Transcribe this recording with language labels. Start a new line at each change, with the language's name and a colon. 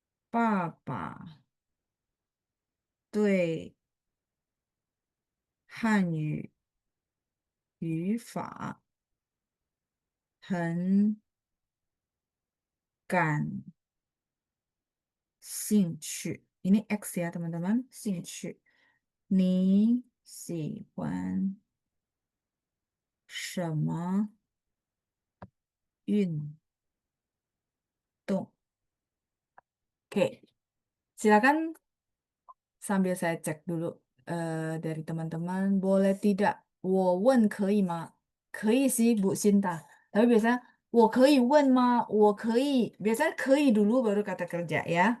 Chinese: 爸爸对汉语语法很感兴趣。
Indonesian: Ini X ya teman-teman, 兴趣。
Chinese: 你喜欢什么运动？
Indonesian: Oke, silakan sambil saya cek dulu dari teman-teman. Boleh tidak?
Chinese: 我问可以吗？可以
Indonesian: sih Bu Sinta. Tapi biasanya
Chinese: 我可以问吗？我可以，
Indonesian: biasanya 可以 dulu baru kata kerja ya.